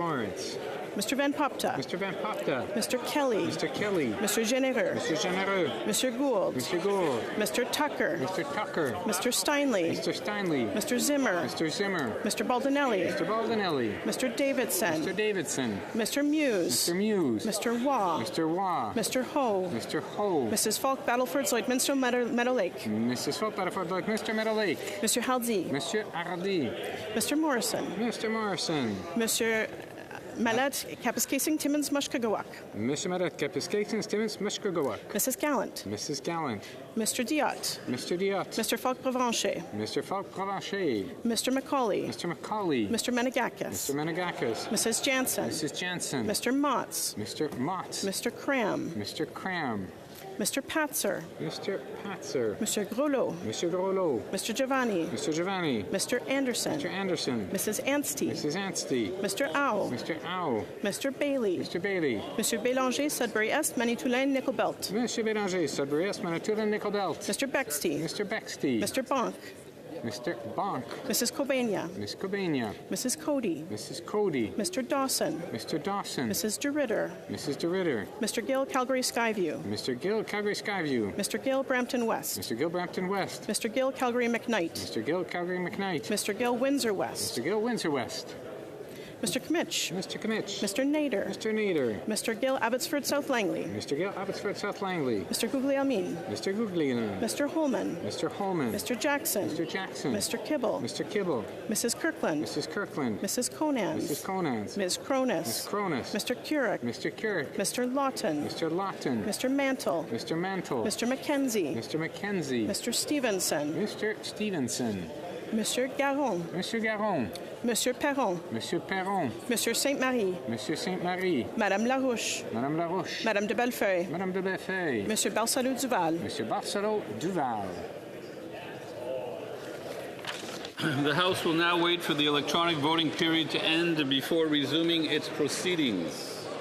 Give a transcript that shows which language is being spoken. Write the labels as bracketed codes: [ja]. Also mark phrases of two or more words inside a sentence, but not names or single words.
[en] Mr. Lawrence. Mr. Van Popta. Mr. Van Popta. Mr. Kelly. Mr. Kelly. Mr. Généreux. Mr. Généreux. Mr. Gould. Mr. Gould. Mr. Tucker. Mr. Tucker. Mr. Steinley. Mr. Steinley. Mr. Zimmer. Mr. Zimmer. Mr. Baldinelli. Mr. Baldinelli. Mr. Davidson. Mr. Davidson. Mr. Muse. Mr. Muse. Mr. Waugh. Mr. Waugh. Mr. Ho. Mr. Ho. Mrs. Falk Battleford Zoidminster Meadow Lake. Mrs. Falk Battleford Lake. Mr. Meadow Lake. Mr. Haldi. Mr. Hardy. Mr. Morrison. Mr. Morrison. Mr. Malat Kapiskasing Timmins Mushkagawak. Mr. Marat Kapiskasing Timmins Mushkagawak. Mrs. Gallant. Mrs. Gallant. Mr. Diot. Mr. Diot. Mr. Falk Provencher. Mr. Falk Provencher. Mr. Macaulay. Mr. Macaulay. Mr. Menegakis. Mr. Menegakis. Mrs. Jansen. Mrs. Jansen. Mr. Motts. Mr. Mott. Mr. Cram. Mr. Cram. Mr. Patzer. Mr. Patzer. Mr. Grollo. Mr. Grollo. Mr. Giovanni. Mr. Giovanni. Mr. Anderson. Mr. Anderson. Mrs. Anstey. Mrs. Anstey. Mr. Owl. Mr. Owl. Mr. Bailey. Mr. Bailey. Mr. Bélanger, Sudbury Est, Manitoulin, Nickel Belt. [fr] Monsieur Bélanger, Sudbury Est, Manitoulin, Nickel Belt. [en] Mr. Bexty. Mr. Bexty. Mr. Bonk. Mr. Bonk. Mrs. Cobania. Miss Cobania. Mrs. Cody. Mrs. Cody. Mr. Dawson. Mr. Dawson. Mrs. DeRitter. Mrs. DeRitter. Mr. Gill, Calgary Skyview. Mr. Gill, Calgary Skyview. Mr. Gill, Brampton West. Mr. Gill, Brampton West. Mr. Gill, Calgary McKnight. Mr. Gill, Calgary McKnight. Mr. Gill, Windsor West. Mr. Gill, Windsor West. Mr. Kmitch. Mr. Kmitch. Mr. Nader. Mr. Nader. Mr. Gill, Abbotsford, South Langley. Mr. Gill, Abbotsford, South Langley. Mr. Guglielmin. Mr. Guglielmin. Mr. Holman. Mr. Holman. Mr. Jackson. Mr. Jackson. Mr. Kibble. Mr. Kibble. Mrs. Kirkland. Mrs. Kirkland. Mrs. Conans. Mrs. Conans. Ms. Cronus. Ms. Cronus. Mr. Currick. Mr. Currick. Mr. Lawton. Mr. Lawton. Mr. Mantle. Mr. Mantle. Mr. McKenzie. Mr. McKenzie. Mr. Stevenson. Mr. Stevenson. [fr] Monsieur Garon. Monsieur Garon. Monsieur Perron. Monsieur Perron. Monsieur Sainte-Marie. Monsieur Sainte-Marie. Madame Larouche. Madame Larouche. Madame de Bellefeuille. Madame de Bellefeuille. Monsieur Barcelot Duval. Monsieur Barcelot Duval. [en] The House will now wait for the electronic voting period to end before resuming its proceedings.